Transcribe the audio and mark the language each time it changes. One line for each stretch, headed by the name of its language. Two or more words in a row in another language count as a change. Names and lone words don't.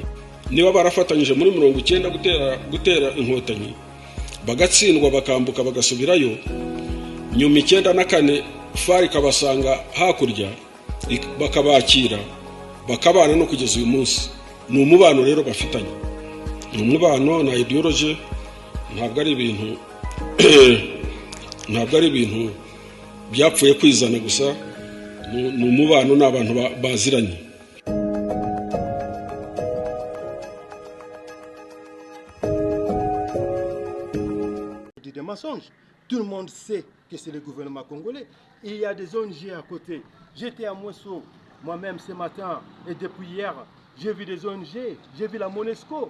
Kinyarwanda: Niba barafatanyije muri 90 gutera inkotanyi, bagatsindwa bakambuka bagasubirayo, nyuma 94 FAR ikabasanga hakurya bakabakira, bakabana no kugeza uyu munsi. Ni umubano rero bafitanye, ni umubano na ideology, ntabwo ari ibintu byapfuye kwizana gusa, ni umubano n'abantu baziranye.
French: Des mensonges. Tout le monde sait que c'est le gouvernement congolais. Il y a des ONG à côté. J'étais à Mouesso moi-même ce matin et depuis hier, j'ai vu des ONG, j'ai vu la Monesco.